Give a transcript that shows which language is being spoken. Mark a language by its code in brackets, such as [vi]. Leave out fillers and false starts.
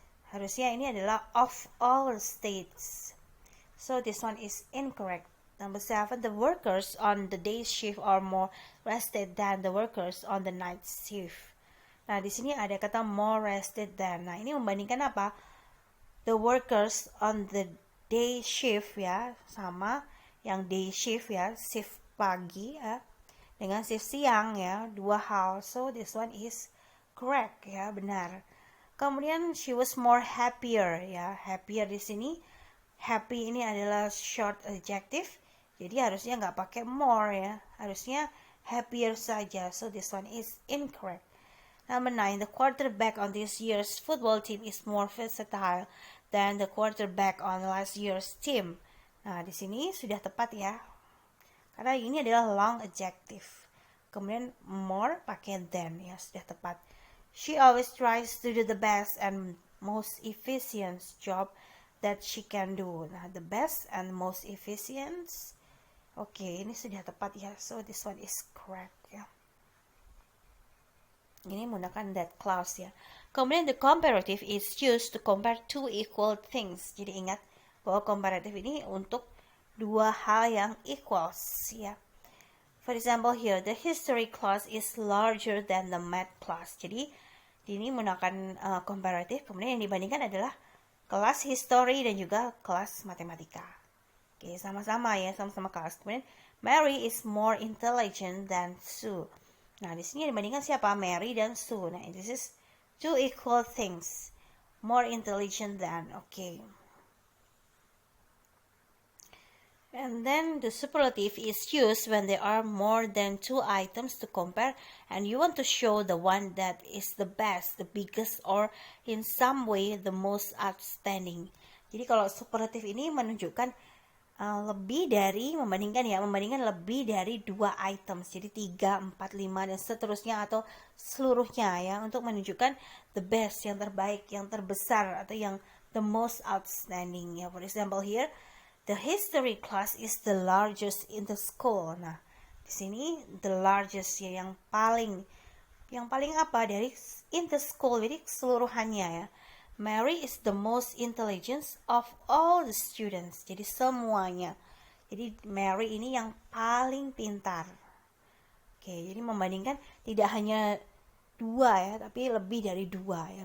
[id] Harusnya ini adalah [en] of all states. So this one is incorrect. Number 7, the workers on the day shift are more rested than the workers on the night shift. [id] Nah, di sini ada kata [en] more rested than. [id] Nah, ini membandingkan apa? [en] The workers on the day shift [id] ya, sama yang day shift ya, shift pagi ya, dengan shift siang ya, dua hal. [en] So this one is correct [id] ya, benar. Kemudian [en] she was more happier ya, happier di sini. [id] Happy ini adalah short adjective, jadi harusnya nggak pakai more ya, harusnya happier saja. [en] So this one is incorrect. Number 9, the quarterback on this year's football team is more versatile than the quarterback on last year's team. [id] Nah, di sini sudah tepat ya, karena ini adalah long adjective. Kemudian more pakai than ya, sudah tepat. [en] She always tries to do the best and most efficient job that she can do. [id] Nah, [en] the best and most efficient. [id] Oke, ini sudah tepat ya. [en] So this one is correct ya. [id] Ini menggunakan [en] that clause ya. Kemudian the comparative is used to compare two equal things. [id] Jadi ingat bahwa comparative ini untuk dua hal yang equals ya. [en] For example here, the history class is larger than the math class. [id] Jadi ini menggunakan comparative. Kemudian yang dibandingkan adalah kelas history dan juga kelas matematika. Oke, sama-sama ya, sama-sama kelas. Kemudian [en] Mary is more intelligent than Sue. [id] Nah, di sini dibandingkan siapa? Mary dan Sue. Nah, [en] this is two equal things. More intelligent than. Okay. And then the superlative is used when there are more than two items to compare and you want to show the one that is the best, the biggest, or in some way the most outstanding. [id] Jadi kalau superlative ini menunjukkan membandingkan lebih dari 2 items, jadi 3, 4, 5 dan seterusnya atau seluruhnya ya, untuk menunjukkan the best, yang terbaik, yang terbesar atau yang [en] the most outstanding [id] ya. [en] For example here, the history class is the largest in the school. [id] Nah, di sini the largest ya, yang paling apa dari [en] in the school, [id] jadi keseluruhannya ya. [en] Mary is the most intelligent of all the students. [id] Jadi semuanya. Jadi Mary ini yang paling pintar. Oke, jadi membandingkan tidak hanya 2 ya, tapi lebih dari 2 ya.